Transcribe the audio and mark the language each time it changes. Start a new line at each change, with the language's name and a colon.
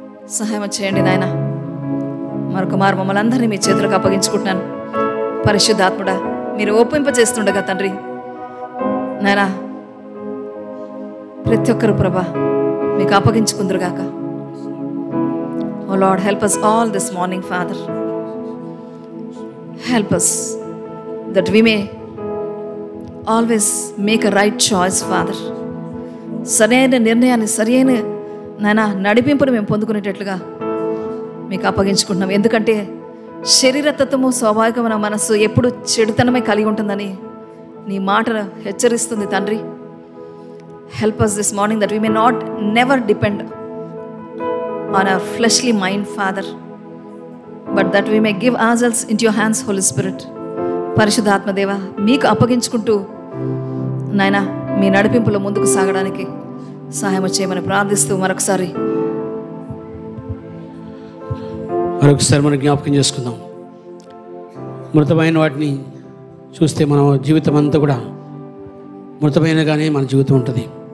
Telugu: సహాయం చేయండి నాయన. మరొక మారు మమ్మల్ని అందరినీ మీ చేతులకు అప్పగించుకుంటున్నాను. పరిశుద్ధాత్ముడా, మీరు ఒప్పింపజేస్తుండగా తండ్రి నాయనా, ప్రతి ఒక్కరు ప్రభా మీకు అప్పగించుకుందరుగాక.
English: Oh Lord, help us all this morning, Father. Help us that we may always make a right choice, Father.
Telugu: సరైన నిర్ణయాన్ని, సరైన నాయన నడిపింపును మేము పొందుకునేటట్లుగా మీకు అప్పగించుకుంటున్నాం. ఎందుకంటే శరీరతత్వము, స్వాభావికమైన మనస్సు ఎప్పుడు చెడుతనమే కలిగి ఉంటుందని నీ మాట హెచ్చరిస్తుంది తండ్రి.
English: Help us this morning that we may never depend on our fleshly mind, Father, but that we may give ourselves into your hands, Holy Spirit.
Telugu: పరిశుద్ధాత్మ దేవ, మీకు అప్పగించుకుంటూ నాయన మీ నడిపింపులో ముందుకు సాగడానికి సహాయం చేయమని ప్రార్థిస్తూ మరొకసారి మనం జ్ఞాపకం చేసుకుందాం. మృతమైన వాటిని చూస్తే మన జీవితం అంతా కూడా మృతమైనగానే మన జీవితం ఉంటుంది.